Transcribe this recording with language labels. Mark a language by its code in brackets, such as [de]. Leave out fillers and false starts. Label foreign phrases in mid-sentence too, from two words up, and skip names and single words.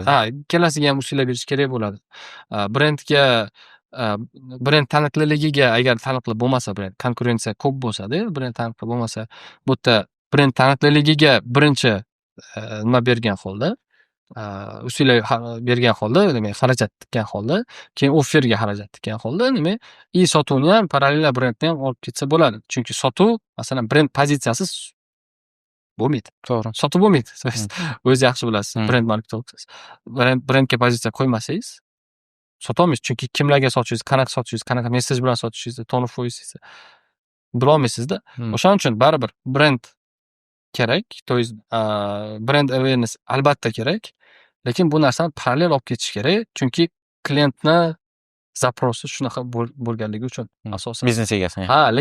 [uz] Ikkalasiga ham usullab berish kerak bo'ladi. Brendga, brend taniqliligiga agar taniqli bo'lmasa, brend konkurensiya ko'p bo'lsa-da, brend taniqli bo'lmasa, bu yerda brend taniqliligiga birinchi nima bergan holda, usullab bergan holda, demak, xarajat tikkan holda, keyin offerga xarajat tikkan holda, demak, sotuvni ham parallel brendni ham olib ketsa bo'ladi. Chunki sotuv, masalan, brend pozitsiyasiz bo'lmaydi. To'g'ri. Sotib bo'lmaydi. O'zingiz yaxshi bilasiz. Brend marketing qilasiz. Brendga pozitsiya qo'ymasangiz sotolmaysiz. Chunki kimlarga sotishingiz, qanaqa sotishingiz, qanaqa messej bilan sotishingizni, [en] tone of voice [uz] bilolmaysizda. O'shaning uchun baribir brend kerak. [ru] То есть [en] brand awareness [uz] albatta kerak. Lekin bu narsani parallel olib ketish kerak. Chunki klientni zaprosi shunaqa bo'lganligi uchun asosan. Biznes egasi.